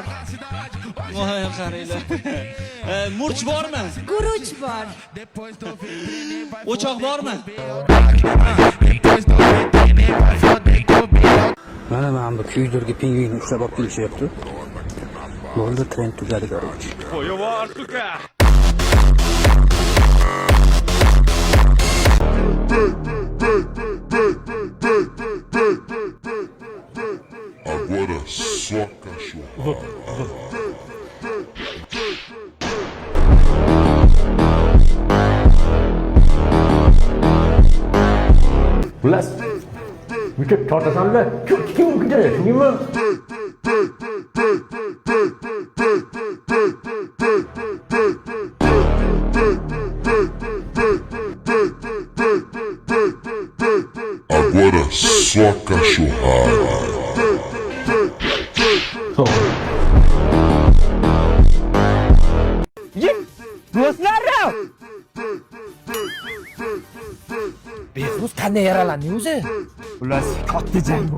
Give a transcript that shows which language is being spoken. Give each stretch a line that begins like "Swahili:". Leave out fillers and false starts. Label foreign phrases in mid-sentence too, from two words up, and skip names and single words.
Uzbek: Voy, qaranglar. Murch bormi? Guruch bor. O'choq bormi? Mana bu kuydirgi pingvinni ushlab olib kelishyapti. Bo'ldi, trend tugadi garchi. Qo'yib tuka.
Portuguese: Agora só cachorro.
Uzbek: Xullas, yutib tortasanlar, kim kutadi, tushundingmi?
Portuguese: Agora só cachorrada.
Uzbek: Do'stlarim! Behruz qanday yaralandi o'zi? Xullas, katta jang bu.